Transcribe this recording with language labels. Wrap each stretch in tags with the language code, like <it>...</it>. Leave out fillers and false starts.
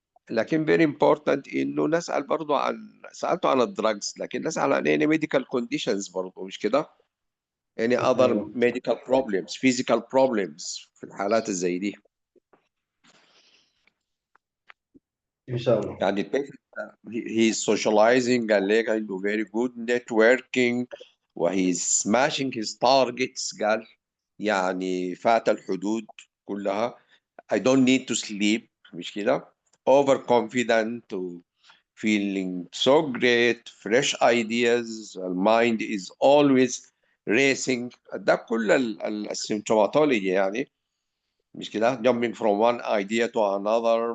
<ar>لكن</ar> <en>very important</en> <ar>إنه نسأل برضه سألته عن الدراجز، لكن نسأل عن</ar> <en>any medical conditions</en> <ar>برضه مش كده؟</ar> <en>any other medical problems physical problems</en> <ar>في الحالات الزي دي. إن شاء الله.</ar> <en>يعني البيشنت he's socializing</en> <ar>قال لك عنده</ar> <en>very good networking وهي's smashing his targets.</en> <ar>قال يعني فات الحدود كلها.</ar> <en>I don't need to sleep</en> <ar>مش كده؟</ar> <en>overconfident feeling so great fresh ideas mind is always racing.</en> <ar>ده كل السيمتوماتولوجي يعني مش كده؟</ar> <en>jumping from one idea to another.</en>